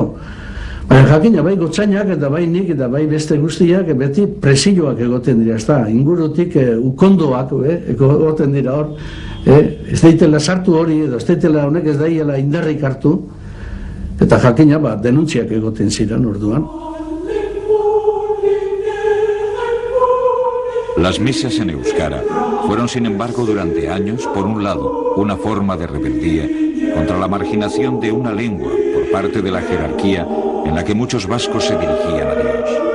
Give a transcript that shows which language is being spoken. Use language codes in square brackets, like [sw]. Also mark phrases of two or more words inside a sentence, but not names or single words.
[eu] Baina jakina, bai gotzainak eta bai nik eta bai beste guztiak beti presioak egoten dira, ez da, ingurutik ukondoak egoten dira hor, ez daitela sartu hori, edo ez daitela honek ez daiela indarrik hartu, eta jakina, denuntziak egoten ziren orduan. [es] Las misas en euskara fueron, sin embargo, durante años, por un lado, una forma de rebeldía contra la marginación de una lengua por parte de la jerarquía en la que muchos vascos se dirigían a Dios.